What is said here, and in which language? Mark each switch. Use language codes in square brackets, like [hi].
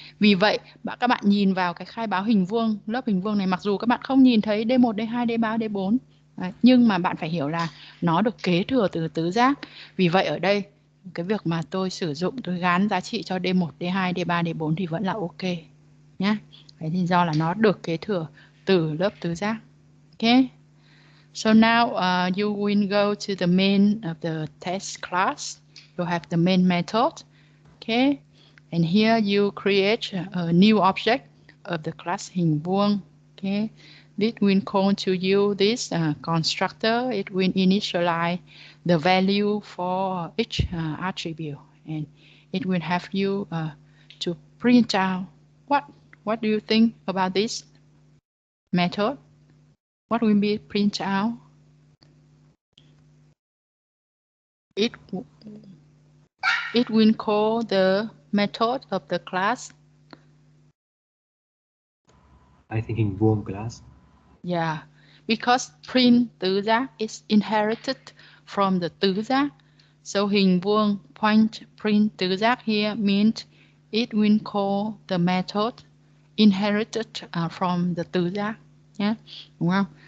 [vi] Vì vậy các bạn nhìn vào cái khai báo hình vuông, lớp hình vuông này, mặc dù các bạn không nhìn thấy D1, D2, D3, D4, đấy, nhưng mà bạn phải hiểu là nó được kế thừa từ tứ giác. Vì vậy ở đây cái việc mà tôi sử dụng, tôi gán giá trị cho D1, D2, D3, D4 thì vẫn là ok nhé. Đấy thì do là nó được kế thừa từ lớp tứ giác. [en] Okay. So now you will go to the main of the test class. You have the main method. Okay. And here you create a new object of the class hình vuông. Okay. This will call to you this constructor. It will initialize the value for each attribute, and it will have you to print out. What do you think about this method? What will be print out? It will call the method of the class. I think hình vuông class. Yeah, because print tứ giác is inherited from the tứ giác. So hình vuông point print tứ giác here means it will call the method inherited from the tứ giác [vi] nhé, đúng không?